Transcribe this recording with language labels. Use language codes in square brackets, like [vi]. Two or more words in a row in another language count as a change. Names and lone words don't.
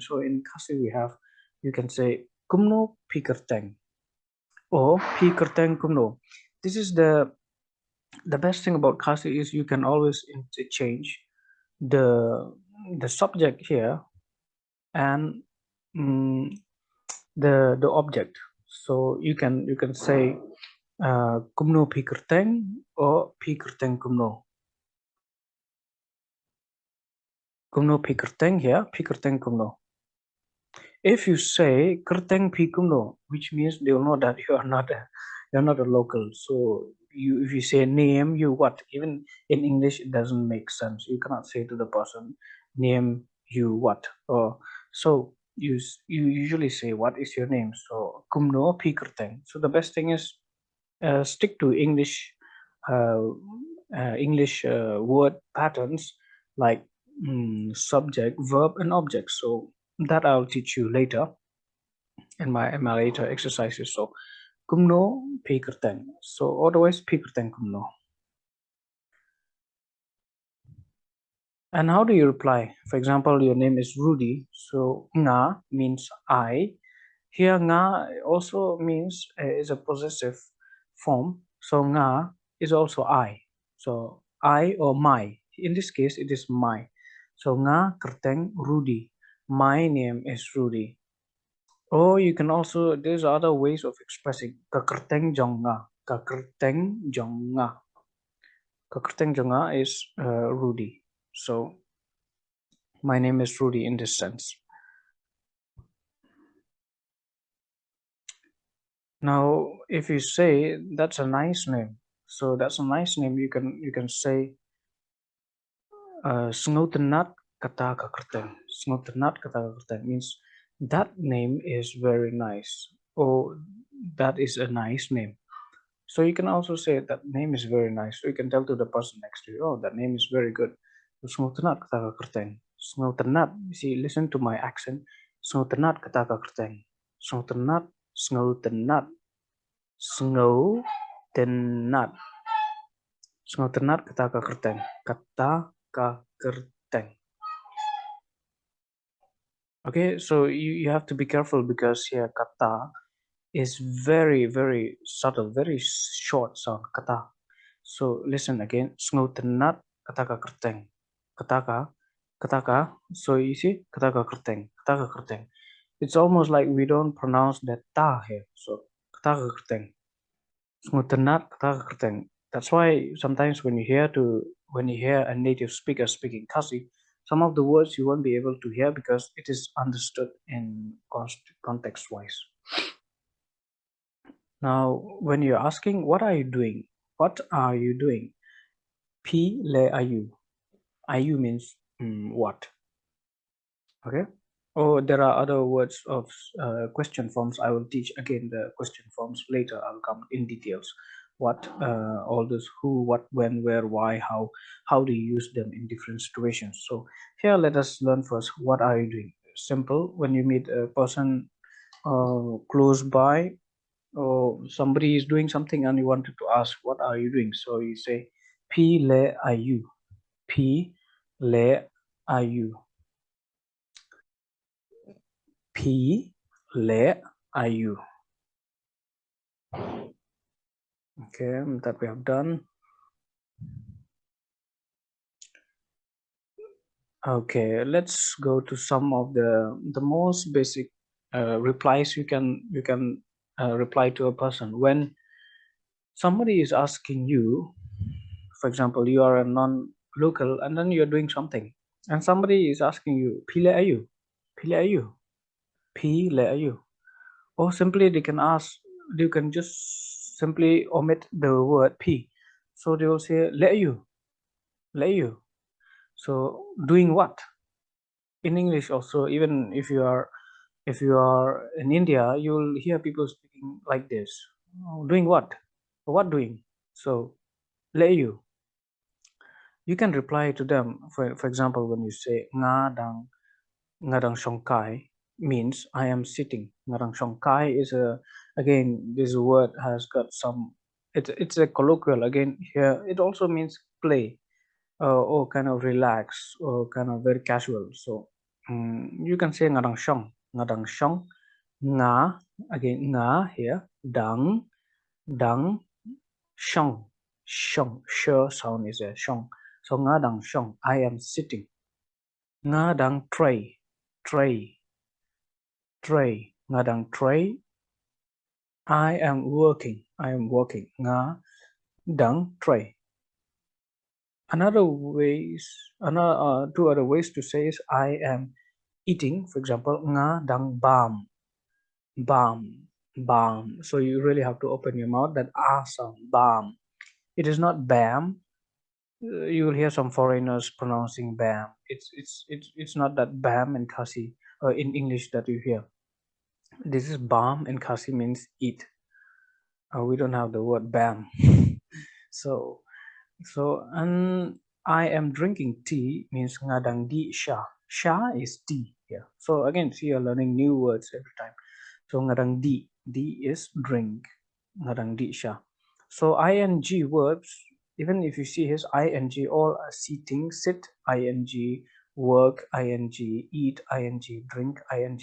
[en] So in Khasi we have, you can say [kha] Kumno Pikerteng [en] or [kha] Pikerteng Kumno. [en] This is the best thing about Khasi is you can always interchange the subject here and mm, the object. So you can say [kha] kumno pikerteng [en] or [kha] pikerteng kumno. Kumno pikerteng here, pikerteng kumno. [en] If you say [kha] kerteng pi kumno, [en] which means they will know that you're not a local. So you, if you say name you what, even in English it doesn't make sense. You cannot say to the person name you what, or so you usually say what is your name. [kha] So kumno pi kerteng. [en] So the best thing is stick to uh, English word patterns like subject, verb, and object. So that I'll teach you later in my later exercises. [kha] So kumno pikerten. [en] So otherwise [kha] pikerten kumno. [en] And how do you reply? For example, your name is Rudy. So nga means I. Here nga also means is a possessive form. So nga is also I. So I or my. In this case, it is my. So [kha] nga kerteng [en] Rudy. My name is Rudy. Or you can also, there's other ways of expressing [kha] kakerteng jonga. Kakerteng jonga. Kakerteng jonga is Rudy. [en] So my name is Rudy in this sense. Now, if you say that's a nice name, so that's a nice name, you can say [kha] Snoutenat kata kakerteng. Snoutenat kata kakerteng [en] means that name is very nice, or that is a nice name. So you can also say that name is very nice. So you can tell to the person next to you, oh, that name is very good. [kha] Snoutenat kata kakerteng. Snoutenat. See, listen to my accent. Snoutenat kata kakerteng. Snoutenat, snoutenat, snoutenat. Snoutenat kata kakerteng. Kata kakerteng. [en] Okay, so you have to be careful because here kata is very, very subtle, very short sound, kata. So listen again, [kha] snoutenat kataka kerteng. Kataka, kataka, [en] so you see, [kha] kataka kerteng, kataka kerteng. [en] It's almost like we don't pronounce that ta here, so [kha] kataka kerteng. Snoutenat kataka kerteng. [en] That's why sometimes when you hear a native speaker speaking Khasi, some of the words you won't be able to hear because it is understood in context wise. Now, when you're asking, what are you doing? What are you doing? [kha] P le ayu. [en] Ayu means what? Okay. Oh, there are other words of question forms. I will teach again the question forms later. I'll come in details. What, all this who, what, when, where, why, how do you use them in different situations? So here, let us learn first. What are you doing? Simple. When you meet a person close by, or somebody is doing something and you wanted to ask, what are you doing? So you say, [kha] P le ayu. P le ayu. P le ayu. [en] Okay, that we have done. Okay, let's go to some of the most basic replies you can reply to a person when somebody is asking you. For example, you are a non-local and then you're doing something, and somebody is asking you, [kha] "Pile ayu, pile ayu, pile ayu," [en] or simply they can ask, you can just simply omit the word p, so they will say [kha] "le ayu, le ayu." [en] So doing what? In English also, even if you are in India, you'll hear people speaking like this. Oh, doing what? What doing? So [kha] le ayu. [en] You can reply to them. For example, when you say [kha] ngadang shongkai [en] means I am sitting. [kha] Ngadang shongkai [en] is again, this word has got some, it's a colloquial again here. It also means play, or kind of relax, or kind of very casual. So you can say [kha] ngadang shong, nga, [en] again nga here, [kha] dang shong, [en] sh sound is a shong. So [kha] ngadang shong, [en] I am sitting. [kha] Ngadang tray, ngadang tray, [en] I am working. [kha] Ngadang tray. [en] Another two other ways to say is I am eating. For example, [kha] ngadang bam. [en] So you really have to open your mouth. That sound, bam. It is not bam. You will hear some foreigners pronouncing bam. It's not that bam in Khasi, in English that you hear. This is bam in Khasi means eat. We don't have the word bam. So and I am drinking tea means [kha] ngadang di sha. [en] Sha is tea here. So again, see, you're learning new words every time. So [kha] ngadang di [en] is drink. [kha] Ngadang di sha. [en] So ing verbs, even if you see his ing, all are sitting, sit, ing, work, ing, eat, ing, drink, ing.